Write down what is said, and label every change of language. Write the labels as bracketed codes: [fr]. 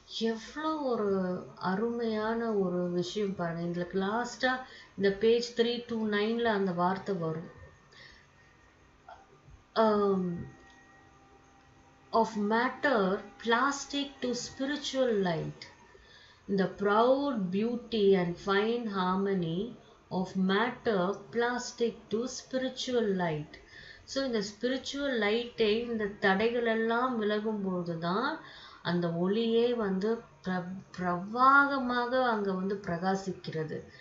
[ta] எவ்வளோ ஒரு அருமையான ஒரு விஷயம் பாருங்க. இதுக்கு லாஸ்ட்டாக இந்த பேஜ் 329 அந்த வார்த்தை வரும். [en] Of matter plastic to spiritual light, the proud beauty and fine harmony of matter plastic to spiritual light. [ta] So இந்த [en] spiritual லைட்டை [ta] இந்த தடைகள் எல்லாம் விலகும்போது தான் அந்த ஒளியே வந்து பிரவாகமாக அங்கே வந்து பிரகாசிக்கிறது.